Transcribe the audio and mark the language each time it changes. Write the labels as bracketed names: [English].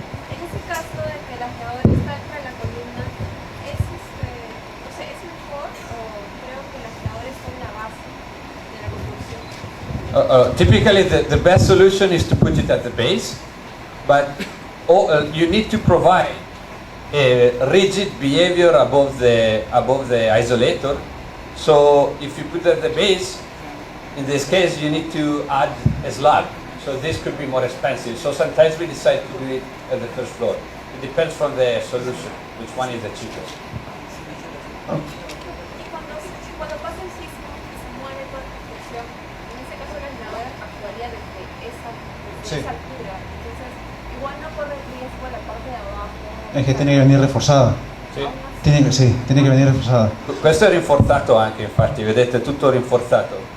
[Spanish] En ese caso de que el aislador está entre la columna, ¿es mejor o creo que el aislador está en la base de la construcción? [English] Typically, the best solution is to put it at the base, but you need to provide a rigid behavior above the isolator. So if you put it at the base, in this case, you need to add a slab. So this could be more expensive. So sometimes we decide to do it at the first floor. It depends from the solution, which one is the cheapest. [Spanish] Y cuando pasa el sismo y se mueve toda la construcción, en ese caso el aislador actuaría desde esa altura. Entonces, igual no corre riesgo la parte de abajo. Es que tiene que venir reforzada. [Italian] Sì. Tiene che venire rinforzata. Questo è rinforzato anche, infatti, vedete, tutto rinforzato.